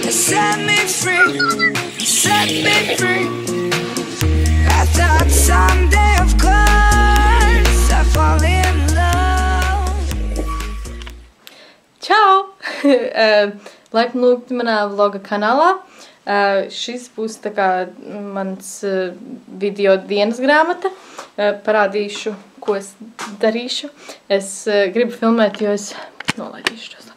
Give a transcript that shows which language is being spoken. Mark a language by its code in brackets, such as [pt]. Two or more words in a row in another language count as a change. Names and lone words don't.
[en] set me free, set me free. I thought someday, of course, I'd fall in love. [lv] Čau! Laipni lūgti manā vloga kanālā. Šis būs tā kā mans video dienas grāmata. Parādīšu, ko es darīšu. Es gribu filmēt, jo es nolaidīšu tos.